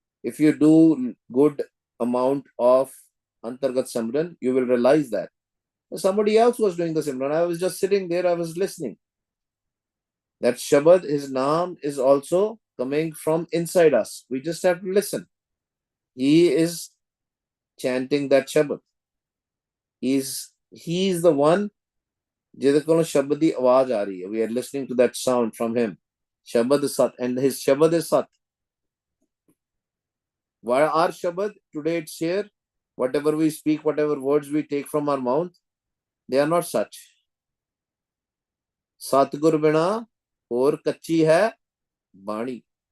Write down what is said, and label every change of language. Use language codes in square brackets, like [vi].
[en] If you do good amount of Antargat Simran, you will realize that. Somebody else was doing the Simran. I was just sitting there, I was listening. That Shabad, his Naam, is also coming from inside us. We just have to listen. He is chanting that Shabad. He is the one [pa] ਜਿਹਦੇ ਕੋਲੋਂ ਸ਼ਬਦ ਦੀ ਆਵਾਜ਼ ਆ ਰਹੀ ਹੈ. [en] We are listening to that sound from him. Shabad Sat, and his Shabad is Sat. Why our Shabad? Today it's here. Whatever we speak, whatever words we take from our mouth, they are not such. [pa] Satgur bina aur kachi hai bani.